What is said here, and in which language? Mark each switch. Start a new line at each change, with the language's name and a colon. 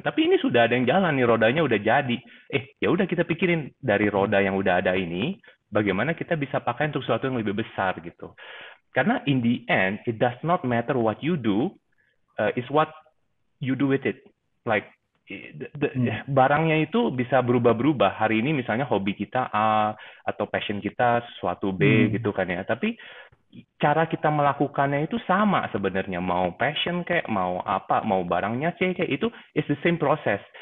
Indonesian: Tapi ini sudah ada yang jalan nih, rodanya udah jadi. Ya udah kita pikirin dari roda yang udah ada ini, bagaimana kita bisa pakai untuk sesuatu yang lebih besar gitu. Karena
English: in the end, it does not matter what you do, is what you do with it.
Indonesian: Like barangnya itu bisa berubah-berubah. Hari ini misalnya hobi kita A atau passion kita sesuatu B gitu kan ya. Tapi cara kita melakukannya itu sama sebenarnya. Mau passion kayak, mau apa, mau barangnya C kayak, itu
English: is the same process.